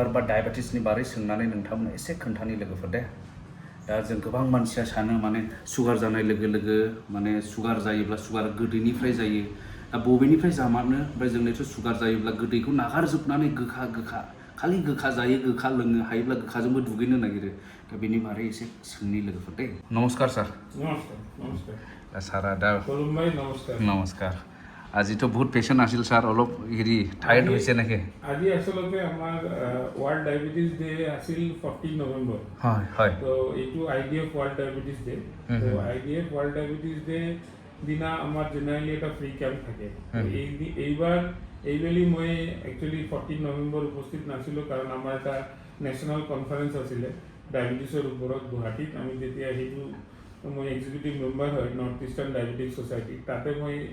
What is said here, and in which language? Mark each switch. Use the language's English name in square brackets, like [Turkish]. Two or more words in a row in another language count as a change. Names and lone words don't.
[Bodo] बा डायबेटिसनि बारै सोंनानै नोंथांमोन एसे खोन्थानि लोगोफोर दे दा जों गोबां मानसिया सानो माने सुगार जानाय लोगो लोगो माने सुगार जायोब्ला सुगार गोदैनिफ्राय जायो दा बबेनिफ्राय जामारनो ओमफ्राय जोंनिथ' सुगार जायोब्ला गोदैखौ नागारजोबनानै गोखा खालि गोखा जायो गोखा लोङो हायोब्ला गोखाजोंबो दुगैनो नागिरो दा बेनि बारै एसे सोंनि लोगोफोर दे नमस्कार सार नमस्कार सारा दा [Assamese] কলমবাই নমস্কাৰ নমস্কাৰ আজিতো বহুত পেচেণ্ট আছিল ছাৰ অলপ টায়াৰ্ড হৈছে নেকি আজি আচলতে আমাৰ ৱৰ্ল্ড ডায়াবেটিছ ডে আছিল 14 নৱেম্বৰ হয় তো এইটো IDF ৱৰ্ল্ড ডায়াবেটিছ ডে তো IDF ৱৰ্ল্ড ডায়াবেটিছ ডে দিনা আমাৰ জেনেৰেলি এটা [English] free camp [Assamese] থাকে এইবাৰ এইবেলি মই একচুৱেলি 14 নৱেম্বৰ উপস্থিত নাছিলোঁ কাৰণ আমাৰ এটা [English] national conference [Assamese] আছিলে ডায়াবেটিছৰ ওপৰত গুৱাহাটীত আমি যেতিয়া সেইটো মই [English] executive member [Assamese] হয় নৰ্থ ইষ্টাৰ্ণ ডায়াবেটিক ছ'চাইটি তাতে মই